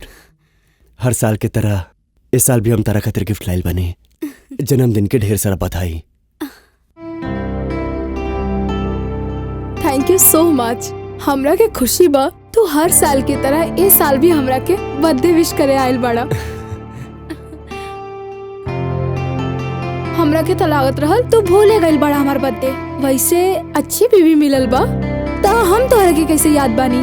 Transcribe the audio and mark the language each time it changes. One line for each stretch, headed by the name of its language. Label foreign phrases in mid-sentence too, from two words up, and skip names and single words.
Bhojpuri: हर साल के तरह इस साल भी हम तारा खातिर गिफ्ट लाइल बने। जन्मदिन के ढेर सारा बधाई।
English: thank you so much.
Bhojpuri: हमरा के खुशी बा तू हर साल की तरह इस साल भी हमरा के
English: birthday wish
Bhojpuri: करे आइल बड़ा। हमरा के तो लागत रहल तू भूले गइल बड़ा हमार बर्थडे। वैसे अच्छी बीवी मिलल बा, तो हम तोहरा के कैसे याद बानी।